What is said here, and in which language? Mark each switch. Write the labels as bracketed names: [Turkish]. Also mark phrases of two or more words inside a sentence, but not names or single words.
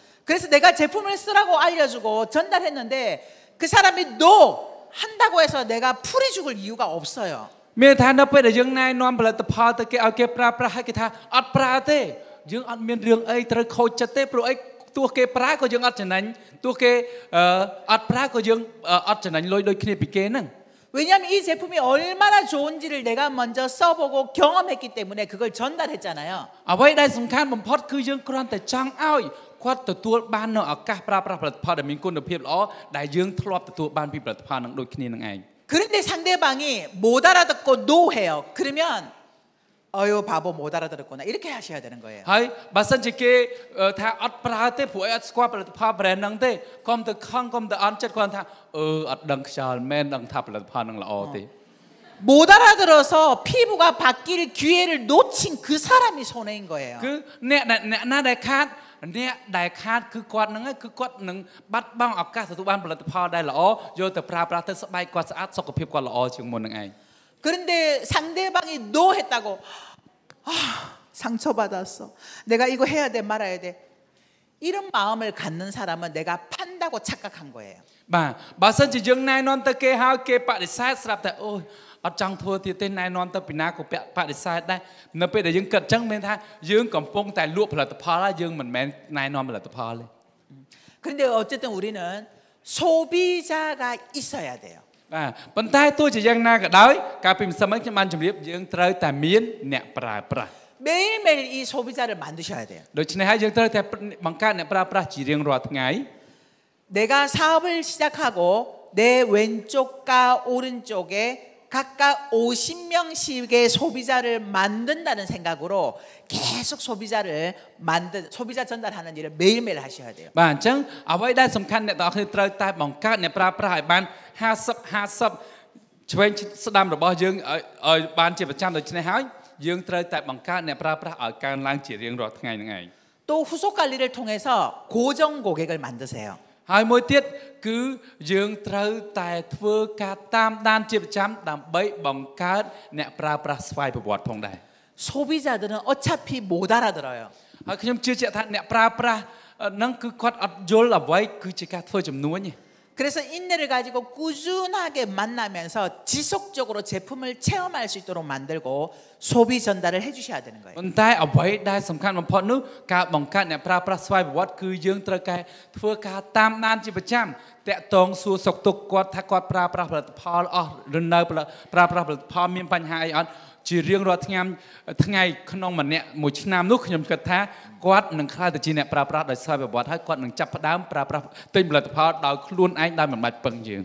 [Korean] 그래서 내가 제품을 쓰라고 알려주고 전달했는데 그 사람이 노 한다고 해서 내가 풀이 죽을 이유가 없어요. [Khmer] មានថានៅពេលដែលយើងណែនាំផលិតផលទៅគេឲ្យគេប្រើប្រាស់ហើយគេថាអត់ប្រើទេយើងអត់មានរឿងអីត្រូវខូចចិត្តទេព្រោះអីទោះគេប្រើក៏យើងអត់ចំណេញទោះគេអត់ប្រើក៏យើងអត់ចំណេញលុយដូចគ្នាពីគេហ្នឹង [Korean] 왜냐하면 이 제품이 얼마나 좋은지를 내가 먼저 써보고 경험했기 때문에 그걸 전달했잖아요. [Khmer] អ្វីដែលសំខាន់បំផុតគឺយើងគ្រាន់តែចង់ឲ្យគាត់ទទួលបាននៅឱកាសប្រើប្រាស់ផលិតផលដែលមានគុណភាពល្អដែលយើងធ្លាប់ទទួលបានពីផលិតផលនឹងដូចគ្នានឹងឯង [Korean] 그런데 상대방이 못 알아듣고 노해요. 그러면 어유 바보 못 알아들었구나 이렇게 하셔야 되는 거예요. [Khmer] ហើយបើសិនជាគេថាអត់ប្រើទេព្រោះអីអត់ស្គាល់ផលិតផល brand ហ្នឹងទេកុំទៅខឹងកុំទៅអន់ចិត្តគាត់ថាអត់ដឹងខ្យល់មែនដឹងថាផលិតផលហ្នឹងល្អទេ [Korean] 못 알아들어서 피부가 바뀔 기회를 놓친 그 사람이 손해인 거예요. [Khmer] គឺអ្នកណាដែលខាតអ្នកដែលខាតគឺគាត់ហ្នឹងគឺគាត់នឹងបាត់បង់ឱកាសទទួលបានផលិតផលដែលល្អយកទៅប្រើប្រាស់ទៅស្បែកគាត់ស្អាតសុខភាពគាត់ល្អជាងមុនហ្នឹងឯង [Korean] 그런데 상대방이 노 했다고 상처받았어. 내가 이거 해야 돼 말아야 돼. 이런 마음을 갖는 사람은 내가 판다고 착각한 거예요. [Khmer] បាទបើសិនជាយើងណែនាំទៅគេហើយគេបដិសេធស្រាប់តែអូយអត់ចង់ធ្វើទៀតទេណែនាំទៅពីណាក៏បដិសេធដែរនៅពេលដែលយើងគិតអញ្ចឹងមានថាយើងកំពុងតែលក់ផលិតផលហើយយើងមិនមែនណែនាំផលិតផលទេ [Korean] 그런데 어쨌든 우리는 소비자가 있어야 돼요. [Khmer] បាទប៉ុន្តែទោះជាយ៉ាងណាក៏ដោយកាលពីម្សិលមិញខ្ញុំបានជម្រាបយើងត្រូវតែមានអ្នកប្រើប្រាស់ [Korean] 매일매일 이 소비자를 만드셔야 돼요. [Khmer] ដូច្នេះហើយយើងត្រូវតែបង្កើតអ្នកប្រើប្រាស់ជារៀងរាល់ថ្ងៃ [Korean] 내가 사업을 시작하고 내 왼쪽과 오른쪽에 각각 50명씩의 소비자를 만든다는 생각으로 계속 소비자 전달하는 일을 매일매일 하셔야 돼요. [Khmer] បាទអញ្ចឹងអ្វីដែលសំខាន់អ្នកទាំងអស់គ្នាត្រូវតែបង្កើតអ្នកប្រើប្រាស់ឲ្យបាន50ឆ្វេងស្ដាំរបស់យើងឲ្យបានជាប្រចាំដូច្នេះហើយយើងត្រូវតែបង្កើតអ្នកប្រើប្រាស់ឲ្យកើនឡើងជារៀងរាល់ថ្ងៃហ្នឹងឯង [Korean] 또 후속 관리를 통해서 고정 고객을 만드세요. [Khmer] ហើយមួយទៀតគឺយើងត្រូវតែធ្វើការតាមដានជាប្រចាំដើម្បីបង្កើតអ្នកប្រើប្រាស់ស្វ័យប្រវត្តិផងដែរ [Korean] 소비자들은 어차피 못 알아들어요. [Khmer] ហើយខ្ញុំជឿជាក់ថាអ្នកប្រើប្រាស់ហ្នឹងគឺគាត់អត់យល់អ្វីគឺជាការធ្វើចំនួនទេ [Korean] 그래서 인내를 가지고 꾸준하게 만나면서 지속적으로 제품을 체험할 수 있도록 만들고 소비 전달을 해주셔야 되는 거예요. [Khmer] ប៉ុន្តែអ្វីដែលសំខាន់បំផុតនោះការបង្កើតអ្នកប្រើប្រាស់ស្វ័យប្រវត្តិគឺយើងត្រូវតែធ្វើការតាមដានជាប្រចាំតាក់ទងសួរសុខទុក្ខគាត់ថាគាត់ប្រើប្រាស់ផលិតផលអស់ឬនៅប្រើប្រាស់ផលិតផលមានបញ្ហាអីអត់ជារៀងរាល់ថ្ងៃក្នុងម្នាក់មួយឆ្នាំនោះខ្ញុំគិតថាគាត់នឹងខ្លាចទៅជាអ្នកប្រើប្រាស់ដោយសារប្រវត្តិហើយគាត់នឹងចាប់ផ្ដើមប្រើប្រាស់ទិញផលិតផលដោយខ្លួនឯងដោយមិនបាច់ពឹងយើង